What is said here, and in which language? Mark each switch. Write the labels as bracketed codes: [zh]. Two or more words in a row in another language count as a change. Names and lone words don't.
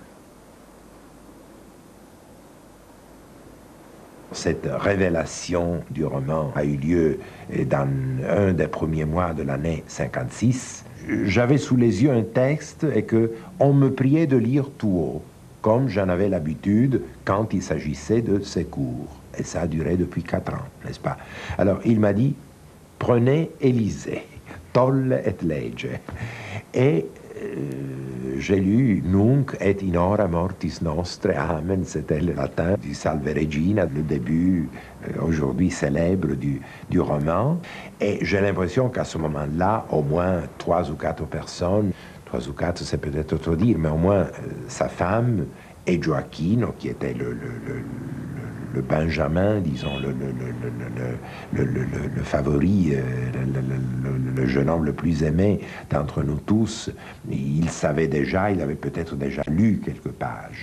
[fr] Cette révélation du roman a eu lieu dans un des premiers mois de l'année 56. J'avais sous les yeux un texte et qu'on me priait de lire tout haut, comme j'en avais l'habitude quand il s'agissait de ces cours. Et ça a duré depuis 4 ans, n'est-ce pas? Alors il m'a dit, prenez et lisez, [la] tolle et lege. [fr] Et j'ai lu [la] Nunc et in hora mortis nostre, [fr] Amen, c'était le latin du Salve Regina, le début aujourd'hui célèbre du roman. Et j'ai l'impression qu'à ce moment-là, au moins 3 ou 4 personnes, 3 ou 4 c'est peut-être trop dire, mais au moins sa femme et Gioacchino, qui était le Benjamin, disons, le favori, le jeune homme le plus aimé d'entre nous tous, il savait déjà, il avait peut-être déjà lu quelques pages.